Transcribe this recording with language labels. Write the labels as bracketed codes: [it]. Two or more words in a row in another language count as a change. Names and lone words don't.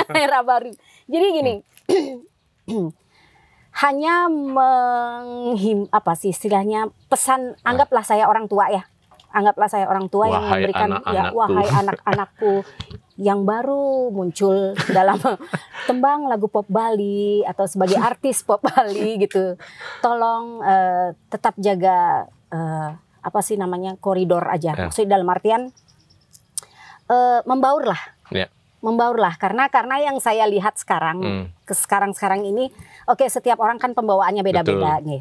[id] Era baru. Jadi gini, hanya istilahnya pesan, anggaplah saya orang tua ya. Anggaplah saya orang tua yang memberikan wahai anak-anakku yang baru muncul dalam tembang lagu pop Bali atau sebagai artis pop Bali gitu. Tolong tetap jaga koridor aja. Maksudnya dalam artian membaur lah. Membaur lah karena yang saya lihat sekarang sekarang ini setiap orang kan pembawaannya beda-beda nih.